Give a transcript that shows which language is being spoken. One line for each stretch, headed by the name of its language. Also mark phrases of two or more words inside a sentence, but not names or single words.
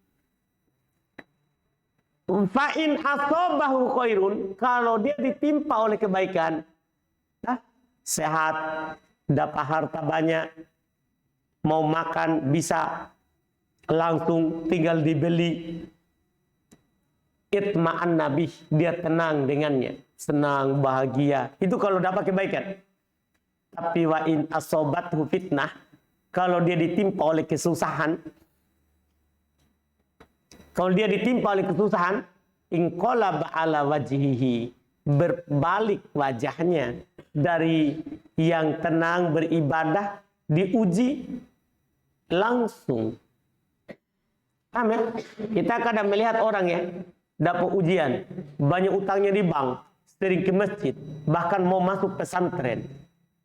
Arabic: فإن أصابه خير,
Indonesian: kalau dia ditimpa oleh kebaikan, sehat, dapat harta banyak, mau makan bisa langsung tinggal dibeli.
Arabic: اطمأن به,
Indonesian: dia tenang dengannya, senang, bahagia. Itu kalau dapat kebaikan. Tapi
Arabic: وإن أصابته فتنة,
Indonesian: kalau dia ditimpa oleh kesusahan,
Arabic: انقلب على وجهه,
Indonesian: berbalik wajahnya dari yang tenang beribadah diuji langsung. Paham ya? Kita kadang melihat orang ya dapat ujian, banyak utangnya di bank, sering ke masjid, bahkan mau masuk pesantren.